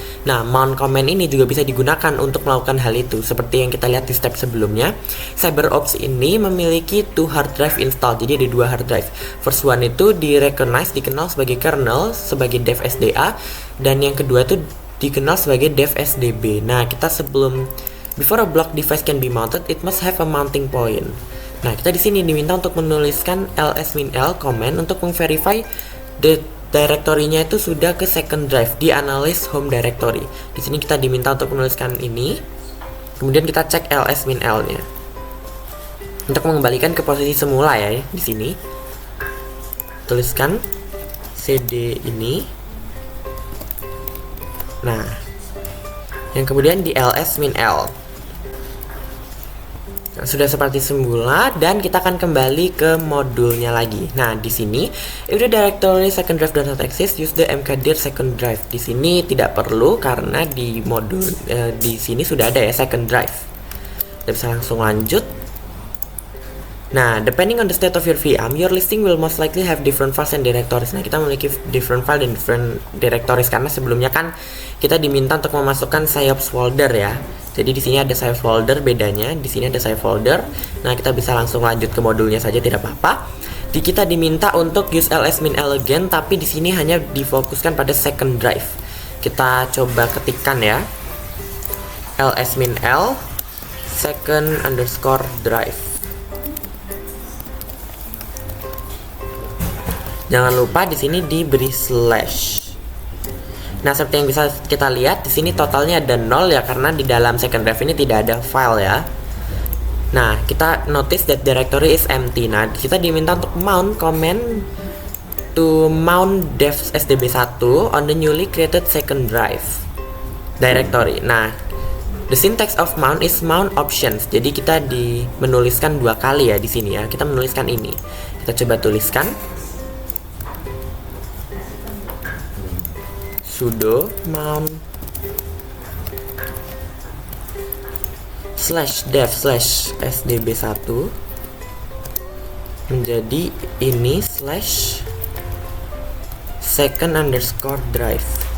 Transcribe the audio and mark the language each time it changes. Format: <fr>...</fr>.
<id>Nah, mount command ini juga bisa digunakan untuk melakukan hal itu. Seperti yang kita lihat di step sebelumnya, CyberOps ini memiliki 2 hard drive install. Jadi ada 2 hard drive.</id> <en>First one</en> <id>itu dikenal sebagai kernel, sebagai dev SDA, dan yang kedua itu dikenal sebagai dev SDB. Nah, kita</id> <en>before a block device can be mounted, it must have a mounting point.</en> <id>Nah, kita di sini diminta untuk menuliskan ls-l command untuk memverify direktorinya itu sudah ke second drive di analyst home directory. Di sini kita diminta untuk menuliskan ini. Kemudian kita cek ls-l-nya untuk mengembalikan ke posisi semula ya di sini. Tuliskan cd ini. Nah, yang kemudian di ls-l. Nah, sudah seperti semula dan kita akan kembali ke modulnya lagi. Nah, di sini</id> <en>if the directory second drive does not exist, use the mkdir second drive.</en> <id>Di sini tidak perlu karena di modul di sini sudah ada ya second drive. Kita bisa langsung lanjut.</id> <en>Nah, depending on the state of your VM, your listing will most likely have different files and directories.</en> <id>Nah, kita memiliki different file dan different directories karena sebelumnya kan kita diminta untuk memasukkan SIOPS folder ya. Jadi di sini ada SIOPS folder, bedanya di sini ada SIOPS folder. Nah, kita bisa langsung lanjut ke modulnya saja, tidak apa-apa. Kita diminta untuk</id> <en>use ls-l again,</en> <id>tapi di sini hanya difokuskan pada second drive. Kita coba ketikkan ya, ls-l second_drive. Jangan lupa di sini diberi slash. Nah, seperti yang bisa kita lihat di sini totalnya ada 0 ya, karena di dalam second drive ini tidak ada file ya. Nah, kita</id> <en>notice that directory is empty.</en> <id>Nah, kita diminta untuk</id> <en>mount command to mount dev SDB1 on the newly created second drive directory. Nah, The syntax of mount is mount options.</en> <id>Jadi kita menuliskan dua kali ya di sini ya. Kita menuliskan ini. Kita coba tuliskan sudo mount /dev/sdb1 menjadi ini /second_drive/.</id>